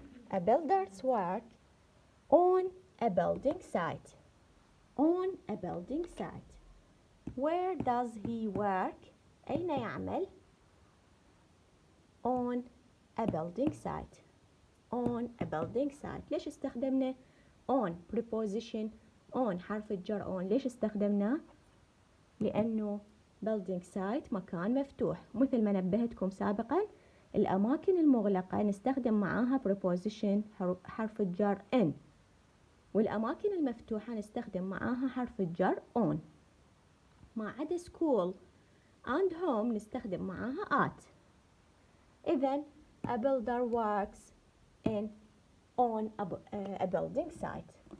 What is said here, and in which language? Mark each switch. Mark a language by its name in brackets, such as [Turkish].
[English] A builder's work on a building site. On a building site. Where does he work? [Arabic] أين يعمل؟ [English] On a building site. On a building site. [Arabic] ليش استخدمنا on preposition on حرف الجر on؟ ليش استخدمناه؟ لأنه building site مكان مفتوح، مثل ما نبهتكم سابقا الأماكن المغلقة نستخدم معاها preposition حرف الجر in، والأماكن المفتوحة نستخدم معاها حرف الجر on. ما عدا [English] school and home [Arabic] نستخدم معاها at. [English] إذن a builder works on a building site.